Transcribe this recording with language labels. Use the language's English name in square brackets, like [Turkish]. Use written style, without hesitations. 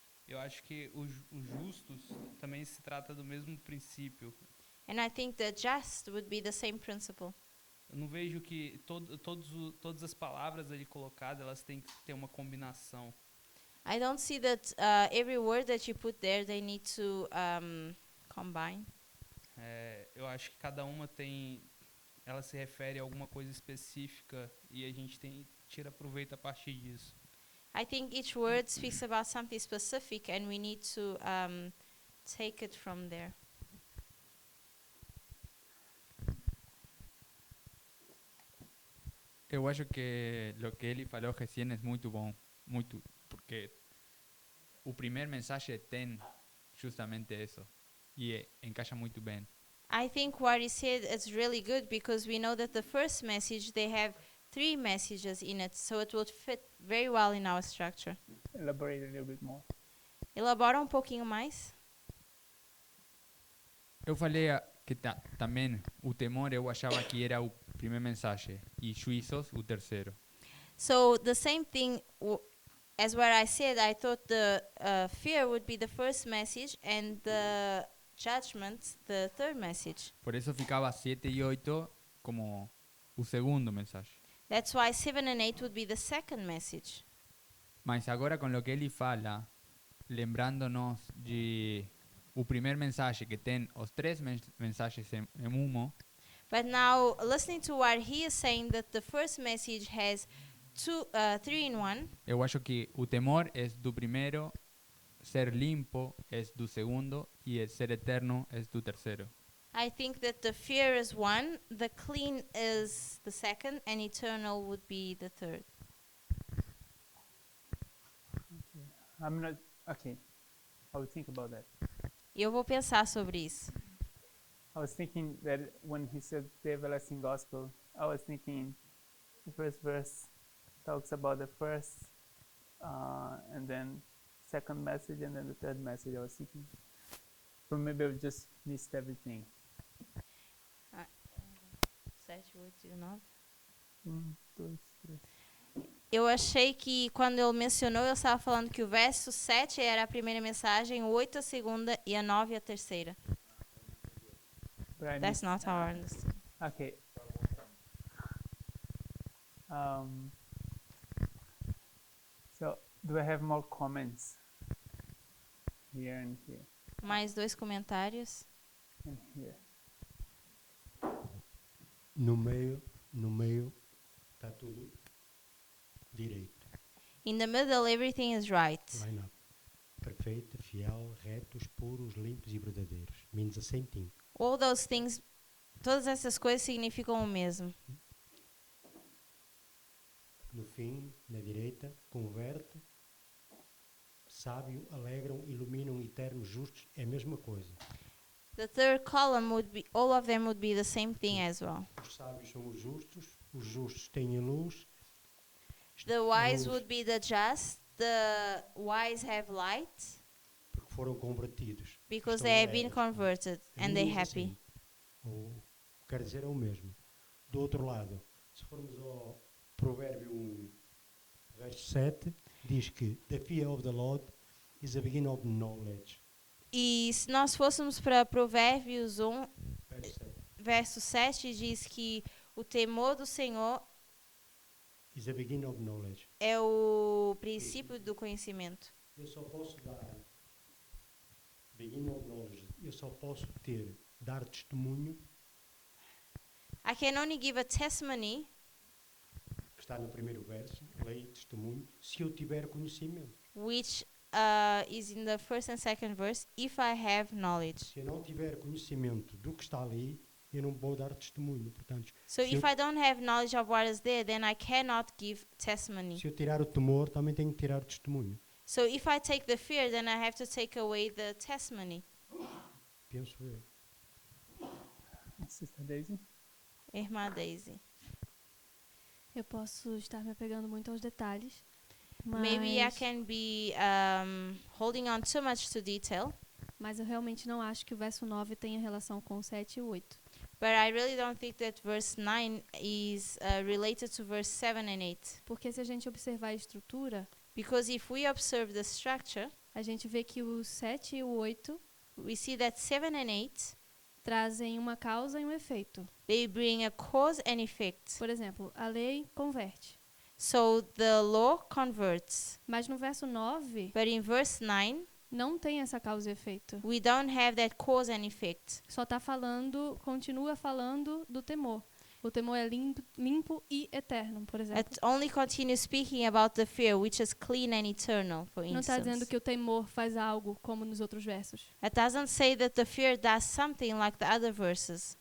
[Portuguese] Eu acho que os justos também se trata do mesmo princípio. [English] And I think the just would be the same principle. [Portuguese] Eu não vejo que todas as palavras ali colocadas, elas têm que ter uma combinação. [English] I don't see that every word that you put there, they need to combine. [Portuguese] Eu acho que cada uma ela se refere a alguma coisa específica e a gente tira proveito a partir disso. [English] I think each word speaks about something specific, and we need to take it from there. [Portuguese] Eu acho que o que ele falou recém é muito bom, muito, porque o primeiro mensagem tem justamente isso e encaixa muito bem. [English] I think what he said is really good because we know that the first message, they have 3 messages in it, so it would fit very well in our structure. Elaborate a little bit more. [Portuguese] Elabora um pouquinho mais. Eu falei que também o temor eu achava que era o primeiro mensagem e juízos o terceiro. [English] So the same thing as what I said, I thought the fear would be the first message and the judgment the third message. [Portuguese] Por isso ficava 7 e 8 como o segundo mensagem. [English] That's why 7 and 8 would be the second message. [Portuguese] Mas agora com o que ele fala, lembrando-nos de o primeiro mensagem que tem os 3 mensagens em uma. [English] But now, listening to what he is saying, that the first message has 3 in 1. [Portuguese] Eu acho que o temor é do primeiro, ser limpo é do segundo e ser eterno é do terceiro. [English] I think that the fear is 1, the clean is the second, and eternal would be the third. I'm not okay. I will think about that. [Portuguese] Eu vou pensar sobre isso. [English] I was thinking that when he said the everlasting gospel, I was thinking the first verse talks about the first and then second message and then the third message. I was thinking, or maybe I just missed everything. [Portuguese] 7, 8 e 9. [English] 1, 2, 3. [Portuguese] Eu achei que quando ele mencionou, eu estava falando que o verso 7 era a primeira mensagem, o 8 a segunda e a 9 a terceira. [English] That's not how I understand. Okay. So, do I have more comments here and here [Portuguese] Mais 2 comentários. [English] and here? [Portuguese] No meio está tudo direito. [English] In the middle, everything is right. Line up. [Portuguese] Perfeito, fiel, retos, puros, limpos e verdadeiros. [English] Means the same thing. All those things, [Portuguese] todas essas coisas significam o mesmo. No fim, na direita, converte, sábio, alegram, iluminam, eternos, justos. É a mesma coisa. [English] The third column would be, all of them would be the same thing as well. [Portuguese] Os sábios são os justos têm a luz. [English] The wise would be the just, the wise have light, [Portuguese] Porque foram convertidos. [English] because [Portuguese] Estão [English] they have been [Portuguese] alegres. [English] converted and they're happy. [Portuguese] Assim. Ou, quer dizer, é o mesmo. Do outro lado, se formos ao Provérbio 1, verso 7, diz que [English] the fear of the Lord is the beginning of knowledge. [Portuguese] E se nós fôssemos para Provérbios 1, Verso 7. verso 7, diz que o temor do Senhor [English] Is the beginning of knowledge. [Portuguese] é o princípio do conhecimento. Eu só posso dar [English] beginning of knowledge. [Portuguese] Eu só posso dar testemunho, [English] I can only give a testimony, [Portuguese] que está no primeiro verso, lei, testemunho, se eu tiver conhecimento. [English] which is in the first and second verse, if I have knowledge. [Portuguese] Se eu não tiver conhecimento do que está ali, eu não vou dar testemunho. Portanto, [English] So [Portuguese] se [English] if I don't have knowledge of what is there, then I cannot give testimony. [Portuguese] se eu tirar o temor, também tenho que tirar o testemunho. [English] So if I take the fear, then I have to take away the testimony. [Portuguese] Penso eu. [English] Sister Daisy? [Portuguese] Irmã Daisy. Eu posso estar me apegando muito aos detalhes, [English] Maybe I [Portuguese] mas, [English] can be holding on too much to detail, [Portuguese] mas eu realmente não acho que o verso 9 tenha relação com o 7 e o 8. [English] but I really don't think that verse 9 is related to verse 7 and 8. [Portuguese] Porque se a gente observar a estrutura, [English] Because if we observe the structure, [Portuguese] a gente vê que o 7 e o 8 [English] we see that 7 and 8, [Portuguese] trazem uma causa e um efeito. [English] they bring a cause and effect. [Portuguese] Por exemplo, a lei converte. [English] So the law converts. [Portuguese] Mas no verso 9, [English] But in verse 9, [Portuguese] não tem essa causa e efeito. [English] we don't have that cause and effect. [Portuguese] Só está falando, continua falando do temor. O temor é limpo e eterno, por exemplo. [English] It only continues speaking about the fear, which is clean and eternal, for [Portuguese] Não está dizendo [English] instance. [Portuguese] que o temor faz algo como nos outros versos. [English] It doesn't say that the fear does something like the other verses.